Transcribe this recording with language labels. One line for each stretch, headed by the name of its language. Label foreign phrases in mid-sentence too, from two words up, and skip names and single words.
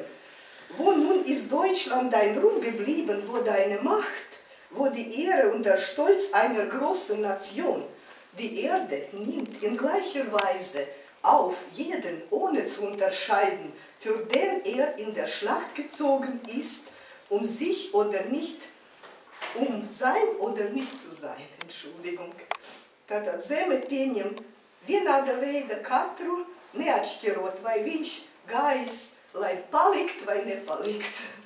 German: Wo nun ist Deutschland dein Ruhm geblieben, wo deine Macht, wo die Ehre und der Stolz einer großen Nation? Die Erde nimmt in gleicher Weise auf jeden, ohne zu unterscheiden, für den er in der Schlacht gezogen ist, um sich oder nicht, um sein oder nicht zu sein. Entschuldigung.
Latvian: Tātad zeme pieņem vienāda veida katru, neatšķirot, vai viņš gājis, lai palikt vai nepalikt.